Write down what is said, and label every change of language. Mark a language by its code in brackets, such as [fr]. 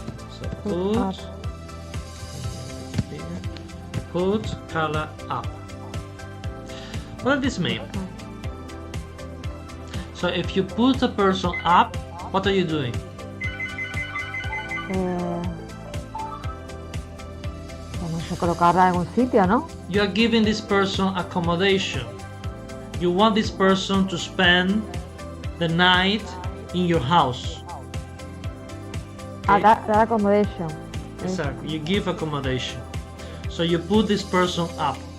[en] So Put up. Put Carla up. What does this mean? So if you put a person up, what are you doing? [es] Vamos a colocarla en un sitio, ¿no? [en] You are giving this person accommodation. You want this person to spend the night in your house. Okay? That accommodation. Exactly. You give accommodation. So you put this person up.